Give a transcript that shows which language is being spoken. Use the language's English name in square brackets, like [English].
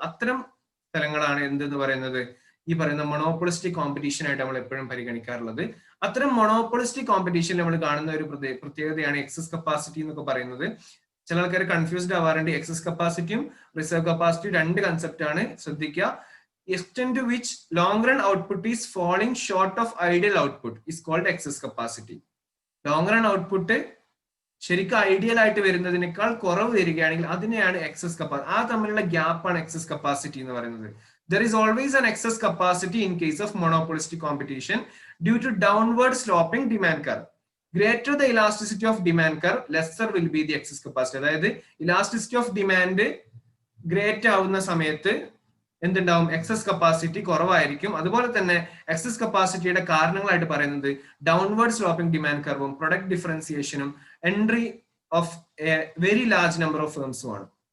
[Malayalam] അത്തരം സ്ഥലങ്ങളാണ് എന്തെന്ന് പറയുന്നത്, ഈ പറയുന്ന മൊണോപോളിസ്റ്റിക് കോമ്പറ്റീഷൻ ആയിട്ട് നമ്മൾ എപ്പോഴും പരിഗണിക്കാറുള്ളത്. അത്തരം മൊണോപോളിസ്റ്റിക് കോമ്പറ്റീഷൻ നമ്മൾ കാണുന്ന ഒരു പ്രത്യേകതയാണ് എക്സസ് കപ്പാസിറ്റി എന്നൊക്കെ പറയുന്നത്. ചില ആൾക്കാർ കൺഫ്യൂസ്ഡ് ആവാറുണ്ട്. എക്സസ് കപ്പാസിറ്റിയും റിസർവ് കപ്പാസിറ്റിയും രണ്ട് കൺസെപ്റ്റ് ആണ്, ശ്രദ്ധിക്കുക. [English] extent to which long run output is falling short of ideal output is called excess capacity. [Malayalam] Long run output ശരിക്കും ഐഡിയൽ ആയിട്ട് വരുന്നതിനേക്കാൾ കുറവ് വരികയാണെങ്കിൽ അതിനെയാണ് എക്സസ് കപ്പാസിറ്റി. ആ തമ്മിലുള്ള ഗ്യാപ്പാണ് എക്സസ് കപ്പാസിറ്റി എന്ന് പറയുന്നത്. [English] There is always an excess capacity in case of monopolistic competition due to downward sloping demand curve. Greater the elasticity of demand curve, lesser will be the excess capacity. [Malayalam] അതായത് elasticity of demand great ആവുന്ന സമയത്ത് എന്തുണ്ടാവും, excess capacity കുറവായിരിക്കും. അതുപോലെ തന്നെ excess കപ്പാസിറ്റിയുടെ കാരണങ്ങളായിട്ട് പറയുന്നത് downward sloping demand കർവും product ഡിഫറൻസിയേഷനും entry of A very large number of ഫേംസും ആണ്.